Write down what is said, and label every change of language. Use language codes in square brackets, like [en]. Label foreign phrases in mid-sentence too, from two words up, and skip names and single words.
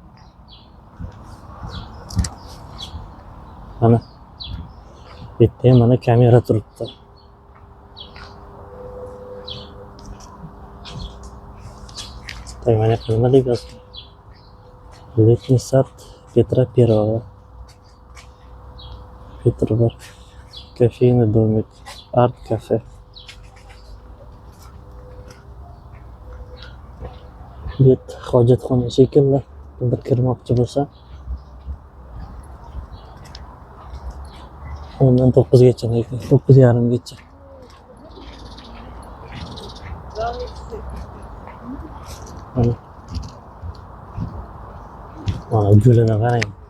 [uz] Mana bitta mana kamera turibdi. Mana nima deb yozgan? [ru] Летний сад Петра Первого. Petrobur. Кофейный домик. Арт-кафе. [uz] Bu hojatxona shekilli. Bir kirmoqchi bo'lsa 10 dan 9 gacha, 9:30 gacha. Mana gulini qarang.